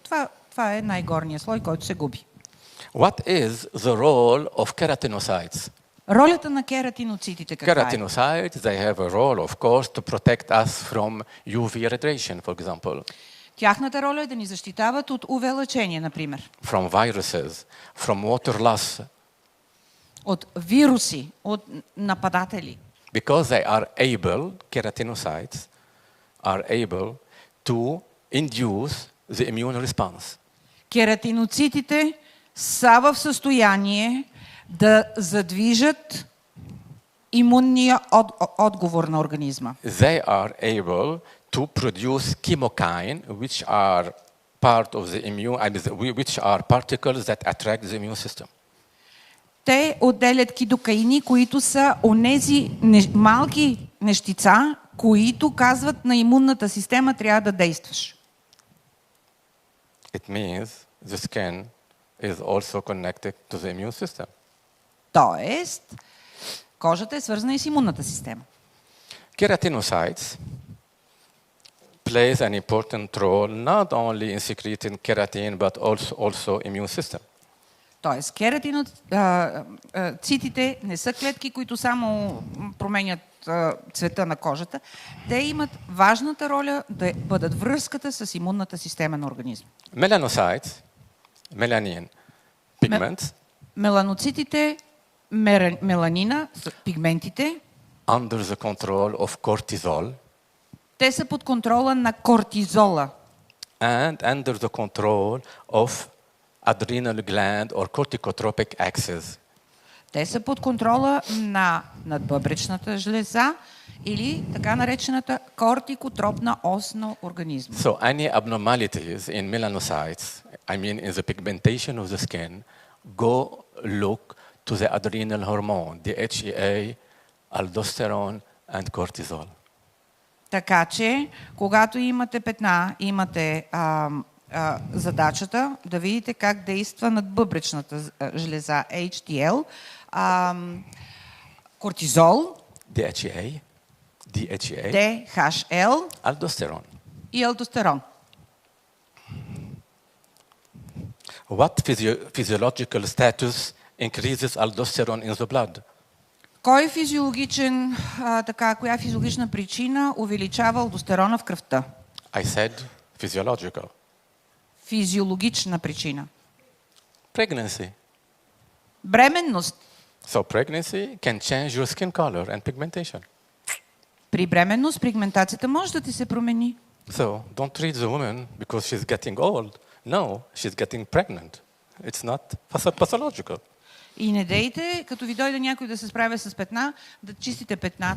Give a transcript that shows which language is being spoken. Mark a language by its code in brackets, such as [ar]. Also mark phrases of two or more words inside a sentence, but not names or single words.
[bg] Това е най-горния слой, който се губи. [en] What is the role of keratinocytes? [bg] Ролята на кератиноцитите каква е? [en] Keratinocytes, they have a role, of course, to protect us from UV radiation, for example. [bg] Тяхната роля е да ни защитават от UV лъчение, например. [en] From viruses, from water loss. [bg] От вируси, от нападатели. [en] Because they are able, keratinocytes are able to induce the immune response. [bg] Кератиноцитите са в състояние да задвижат имунния отговор на организма. [en] They are able to produce chemokine, which are part of the which are particles that attract the immune system. [bg] Те отделят кидокаини, които са онези малки нещица, които казват на имунната система трябва да действаш. [en] It means the skin is also connected to the immune system. [bg] Тоест, кожата е свързана и с имунната система. [en] Keratinocytes plays an important role not only in secreting keratin but also immune system. [bg] Тоест, кератиноцитите не са клетки, които само променят цвета на кожата. Те имат важната роля да бъдат връзката с имунната система на организма. [en] Melanocytes, melanin, pigments. [bg] Меланоцитите, меланина, пигментите. [en] Under the control of cortisol. [bg] Те са под контрола на кортизола. [en] And under the control of adrenal gland or corticotropic axis. [bg] Те са под контрола на надбъбречната жлеза или така наречената кортикотропна ос на организма. [en] So any abnormalities in melanocytes, I mean in the pigmentation of the skin, go look to the adrenal hormone, DHEA, aldosterone and cortisol. [bg] Така че, когато имате петна, имате задачата да видите как действа надбъбречната жлеза HDL, кортизол, DHEA, DHL aldosterone. и алдостерон. [en] What physiological status increases aldosterone in the blood? [bg] Коя физиологична причина увеличава алдостерона в кръвта? [en] I said physiological. [bg] Физиологична причина. [en] Pregnancy. [bg] Бременност. [en] So pregnancy can change your skin color and pigmentation. При бременност пигментацията може да ти се промени. So don't treat the woman because she's getting old. No, she's getting pregnant. It's not pathological. [bg] И не дейте, като ви дойде някой да се справя с петна, да чистите петната.